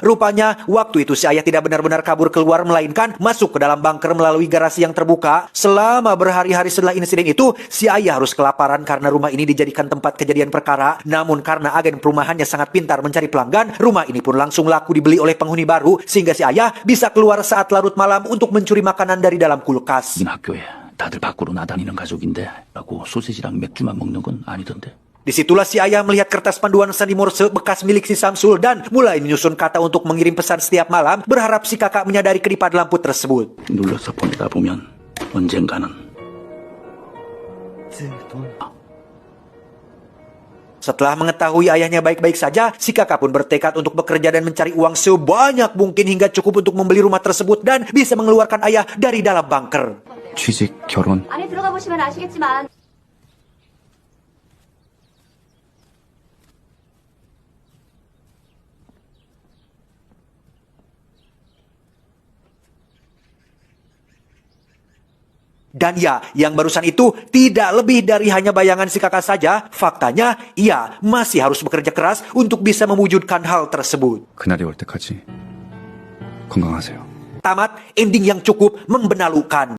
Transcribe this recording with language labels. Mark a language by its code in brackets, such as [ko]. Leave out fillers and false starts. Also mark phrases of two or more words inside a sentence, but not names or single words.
[id] Rupanya, waktu itu si ayah tidak benar-benar kabur keluar, melainkan masuk ke dalam bunker melalui garasi yang terbuka. Selama berhari-hari setelah insiden itu, si ayah harus kelaparan karena rumah ini dijadikan tempat kejadian perkara. Namun karena agen perumahannya sangat pintar mencari pelanggan, rumah ini pun langsung laku dibeli oleh penghuni baru, sehingga si ayah bisa keluar saat larut malam untuk mencuri makanan dari dalam kulkas. [ko] 학교에 다들 밖으로 나다니는 가족인데 라고 소시지랑 맥주만 먹는 건 아니던데. [id] Disitulah si ayah melihat kertas panduan sandi Morse bekas milik si Samsul dan mulai menyusun kata untuk mengirim pesan setiap malam, berharap si kakak menyadari kedipan lampu tersebut. [ko] 눌러서 보내다 보면 언젠가는. [id] Setelah mengetahui ayahnya baik-baik saja, si kakak pun bertekad untuk bekerja dan mencari uang sebanyak mungkin hingga cukup untuk membeli rumah tersebut dan bisa mengeluarkan ayah dari dalam bunker. [ko] 취직, 결혼. 안에 들어가 보시면 아시겠지만 [id] Dan ya, yang barusan itu tidak lebih dari hanya bayangan si kakak saja. Faktanya, ia masih harus bekerja keras untuk bisa mewujudkan hal tersebut. [ko] 그날이 올 때까지 건강하세요. [id] Tamat, ending yang cukup membenalukan.